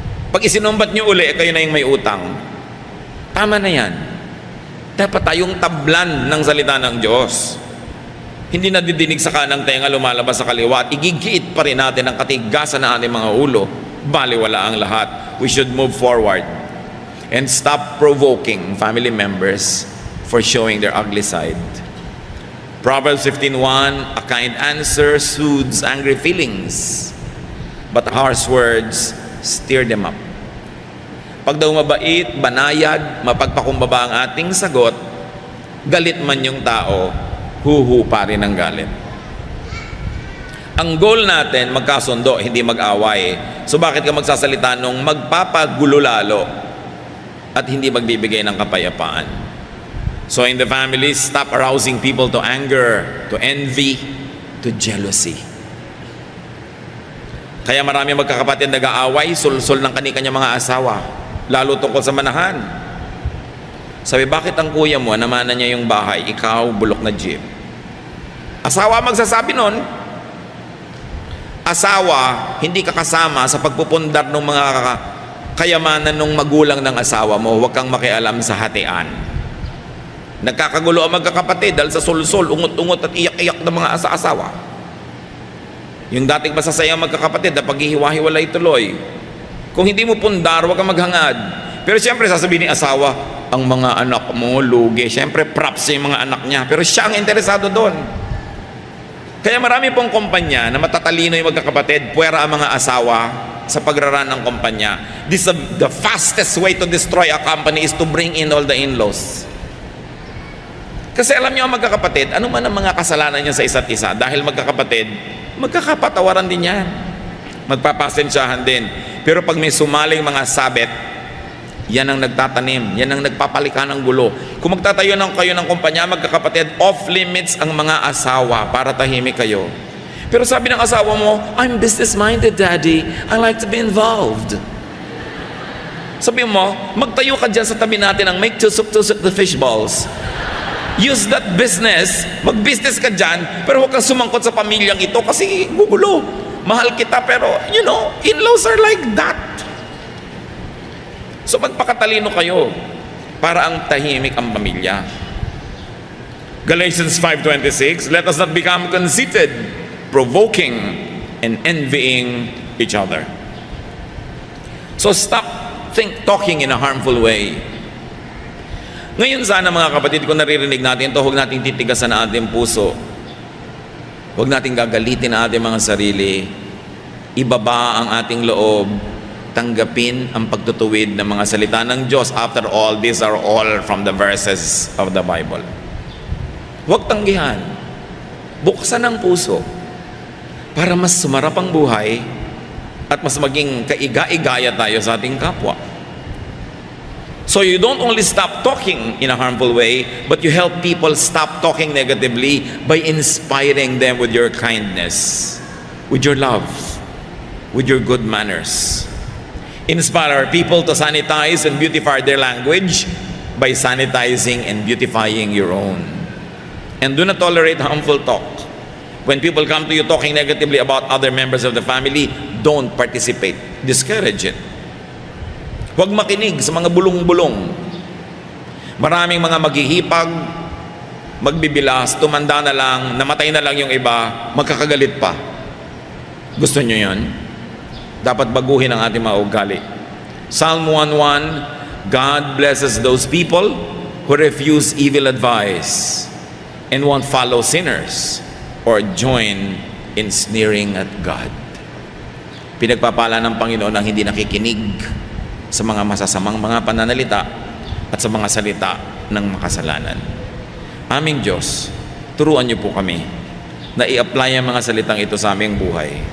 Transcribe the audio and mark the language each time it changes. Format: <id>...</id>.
<tl>Pag isinumbat nyo uli, kayo na yung may utang. Tama na yan. Dapat tayong tablan ng salita ng Diyos. Hindi na didinig sa kanang tenga, lumalabas sa kaliwa, at igigiit pa rin natin ang katigasan ng ating mga ulo. Baliwala ang lahat.</tl> <en>We should move forward and stop provoking family members for showing their ugly side. Proverbs 15:1, a kind answer soothes angry feelings, but harsh words stir them up.</en> <tl>Pag daw mabait, banayad, mapagpakumbaba ang ating sagot, galit man yung tao, huhupa rin ang galit. Ang goal natin, magkasundo, hindi mag-away. So bakit ka magsasalita nung magpapagulo lalo at hindi magbibigay ng kapayapaan?</tl> <en>So in the family, stop arousing people to anger, to envy, to jealousy.</en> <tl>Kaya marami magkakapatid nag-aaway, sul-sul ng kani-kanya mga asawa, lalo tungkol sa manahan. Sabi, bakit ang kuya mo, namanan niya yung bahay, ikaw, bulok na jeep? Asawa magsasabi nun. Asawa, hindi ka kasama sa pagpupundar ng mga kayamanan ng magulang ng asawa mo. Huwag kang makialam sa hatian. Nagkakagulo ang magkakapatid dahil sa sul-sul, ungot-ungot at iyak-iyak ng mga asawa. Yung dating masasayang magkakapatid na paghihiwa-hiwalay tuloy. Kung hindi mo pundar, huwag kang maghangad. Pero siyempre sasabihin ni asawa, ang mga anak mo, lugi. Siyempre props yung mga anak niya. Pero siya ang interesado doon. Kaya marami pong kumpanya na matatalino yung magkakapatid, puwera ang mga asawa sa pagraran ng kumpanya.</tl> <en>This is the fastest way to destroy a company is to bring in all the in-laws.</en> <tl>Kasi alam niyo ang magkakapatid, ano man ang mga kasalanan niya sa isa't isa, dahil magkakapatid, magkakapatawaran din yan. Magpapasensyahan din. Pero pag may sumaling mga sabit, Yan ang nagtatanim, yan ang nagpapalika ng gulo. Kung magtatayo kayo ng kumpanya, magkakapatid, off limits ang mga asawa para tahimik kayo. Pero sabi ng asawa mo,</tl> <en>I'm business-minded, Daddy. I like to be involved.</en> <tl>Sabi mo, magtayo ka dyan sa tabi natin ng make tusok-tusok the fish balls.</tl> <en>Use that business,</en> <tl>mag-business ka dyan, pero huwag kang sumangkot sa pamilyang ito kasi gugulo. Mahal kita, pero</tl> <en>in-laws are like that.</en> <tl>So magpakatalino kayo para ang tahimik ang pamilya.</tl> <en>Galatians 5:26, let us not become conceited, provoking and envying each other. So stop talking in a harmful way.</en> <tl>Ngayon sana mga kapatid, kung naririnig natin ito, huwag nating titigasan ang ating puso. Huwag nating gagalitin ang ating mga sarili. Ibaba ang ating loob. Tanggapin ang pagtutuwid ng mga salita ng Diyos.</tl> <en>After all, these are all from the verses of the Bible.</en> <tl>Huwag tanggihan. Buksan ang puso para mas sumarap ang buhay at mas maging kaiga-igaya tayo sa ating kapwa.</tl> <en>So you don't only stop talking in a harmful way, but you help people stop talking negatively by inspiring them with your kindness, with your love, with your good manners. Inspire people to sanitize and beautify their language by sanitizing and beautifying your own. And do not tolerate harmful talk. When people come to you talking negatively about other members of the family, don't participate. Discourage it.</en> <tl>Huwag makinig sa mga bulong-bulong. Maraming mga maghihipag, magbibilas, tumanda na lang, namatay na lang yung iba, magkakagalit pa. Gusto nyo yun? Dapat baguhin ang ating mga ugali.</tl> <en>Psalm 1:1, God blesses those people who refuse evil advice and won't follow sinners or join in sneering at God.</en> <tl>Pinagpapala ng Panginoon ang hindi nakikinig sa mga masasamang mga pananalita at sa mga salita ng makasalanan. Aming Diyos, turuan niyo po kami na i-apply ang mga salitang ito sa aming buhay.</tl>